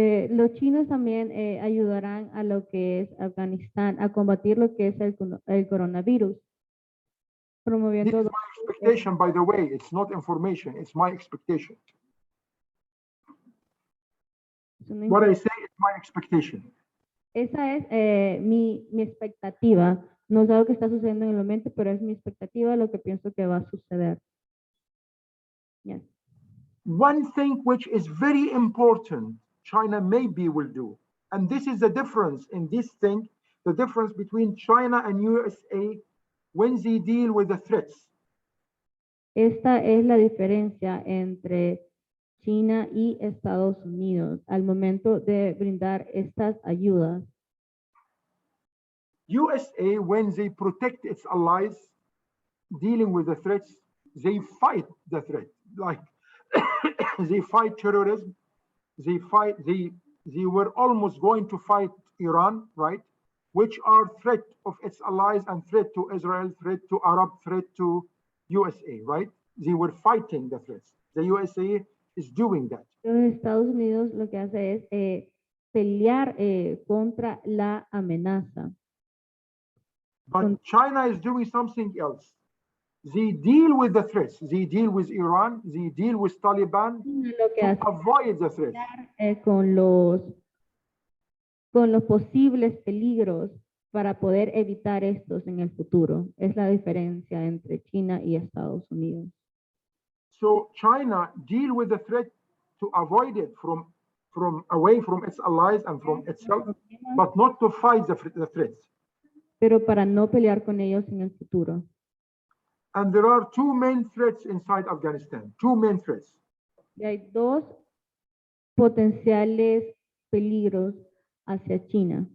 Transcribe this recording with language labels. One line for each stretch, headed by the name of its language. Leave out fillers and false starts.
Spanish: Los chinos también ayudarán a lo que es Afganistán a combatir lo que es el coronavirus,
English: This
Spanish: promoviendo
English: is my expectation, by the way. It's not information. It's my expectation. What I say is my expectation.
Spanish: Esa es mi expectativa. No es algo que está sucediendo en el momento, pero es mi expectativa, lo que pienso que va a suceder.
English: Yes. One thing which is very important, China maybe will do, and this is the difference in this thing, the difference between China and USA when they deal with the threats.
Spanish: Esta es la diferencia entre China y Estados Unidos al momento de brindar estas ayudas.
English: USA, when they protect its allies dealing with the threats, they fight the threat. Like they fight terrorism. They were almost going to fight Iran, right? Which are threat of its allies and threat to Israel, threat to Arab, threat to USA, right? They were fighting the threats. The USA is doing that.
Spanish: Los Estados Unidos lo que hace es pelear contra la amenaza.
English: But China is doing something else. They deal with the threats. They deal with Iran. They deal with Taliban
Spanish: Lo que
English: to
Spanish: hace
English: avoid the threats.
Spanish: con los posibles peligros para poder evitar estos en el futuro. Es la diferencia entre China y Estados Unidos.
English: So China deal with the threat to avoid it from away from its allies and from itself, but not to fight the threats.
Spanish: Pero para no pelear con ellos en el futuro.
English: And there are two main threats inside Afghanistan. Two main threats.
Spanish: Y hay dos potenciales peligros hacia China.